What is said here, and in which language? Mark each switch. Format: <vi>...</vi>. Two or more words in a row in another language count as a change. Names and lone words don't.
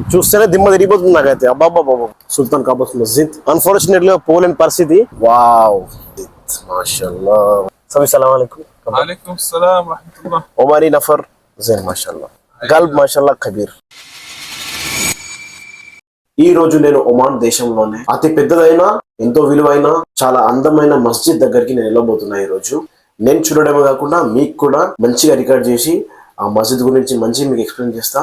<te>చూస్తేనే దిమ్మ తిరిగిపోతుంది నాకైతే. అబ్బాబ్బాబ్బా, సుల్తాన్ కాబూస్ మస్జిద్. అన్ఫార్చునేట్లీ పోలేని పరిస్థితి. వావ్, మాషాల్లా.</te> <ar>سلام عليكم. وعليكم السلام رحمة الله. عماني نفر زين ما شاء الله، قلب ما شاء الله كبير.</ar> <te>ఈ రోజు నేను ఒమాన్ దేశంలోనే అతి పెద్దదైన, ఎంతో విలువైన, చాలా అందమైన మస్జిద్ దగ్గరికి నేను వెళ్ళబోతున్నా. ఈ రోజు నేను చూడడమే కాకుండా మీకు కూడా మంచిగా రికార్డ్ చేసి ఆ మస్జిద్ గురించి మంచిగా మీకు ఎక్స్ప్లెయిన్ చేస్తా.</te>